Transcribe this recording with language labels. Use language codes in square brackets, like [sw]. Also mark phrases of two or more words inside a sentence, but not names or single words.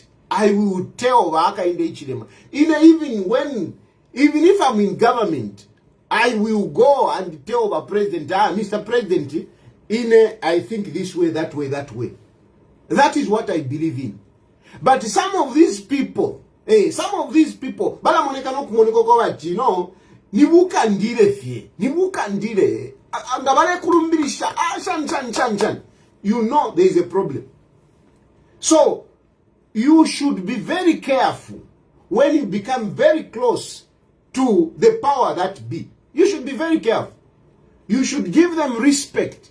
[en] I will tell Hakainde Hichilema. Even if I'm in government, I will go and tell the president, Mr. President, I think this way, that way. That is what I believe in. But some of these people, [bem] bala moneka no kumoneko kwa wati, no, nibukandire fie, nibukandire, angabale kurumbirisha, chan. [en] You know there is a problem. So, you should be very careful when you become very close to the power that be. You should be very careful. You should give them respect.